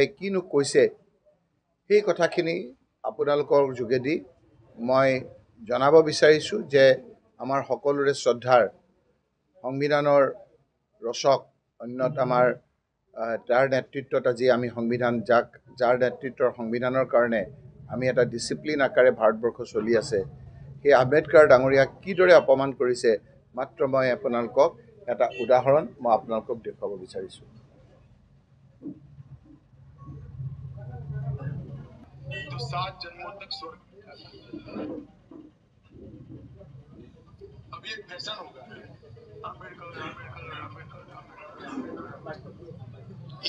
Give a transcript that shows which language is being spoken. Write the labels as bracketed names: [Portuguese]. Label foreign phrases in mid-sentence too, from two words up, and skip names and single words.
[Assamese] কিনো কৈছে, সেই কথাখিনি আপোনালোকৰ যোগেদি মই জনাব বিচাৰিছোঁ যে আমাৰ সকলোৰে শ্ৰদ্ধাৰ সংবিধানৰ ৰচক, অন্যত আমাৰ তাৰ নেতৃত্বত আজি আমি সংবিধান যাৰ নেতৃত্বৰ সংবিধানৰ কাৰণে আমি এটা ডিচিপ্লিন আকাৰে ভাৰতবৰ্ষ চলি আছে সেই আম্বেদকাৰ ডাঙৰীয়াক কিদৰে অপমান কৰিছে মাত্ৰ মই আপোনালোকক এটা উদাহৰণ মই আপোনালোকক দেখুৱাব বিচাৰিছোঁ। [Hindi] तो 7 जन्मों तक स्वर्ग मिला था। अभी एक फैशन होगा अम्बेडकर अम्बेडकर अम्बेडकर अम्बेडकर।